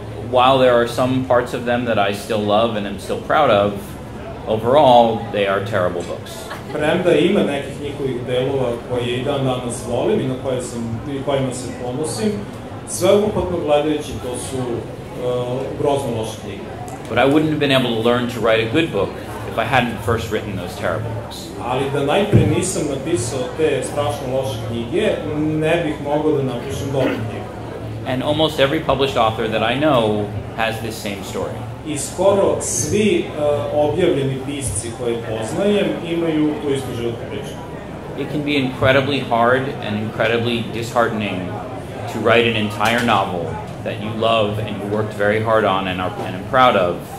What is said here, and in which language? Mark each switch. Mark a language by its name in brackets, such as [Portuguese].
[English] While there are some parts of them that I still love and am still proud of, overall they are terrible books. [Serbian] Premda ima nekih njihovih delova koje i dan danas volim i na kojima se ponosim, sveobuhvatno gledajući to su grozno loše knjige. [English] But I wouldn't have been able to learn to write a good book if I hadn't first written those terrible books. [Serbian] Ali da najpre nisam napisao te strašno loše knjige, ne bih mogao da napišem dobru knjigu. [English] And almost every published author that I know has this same story. [Serbian] I skoro svi objavljeni pisci koje poznajem imaju tu istu životnu priču. [English] It can be incredibly hard and incredibly disheartening to write an entire novel that you love and you worked very hard on and are proud of,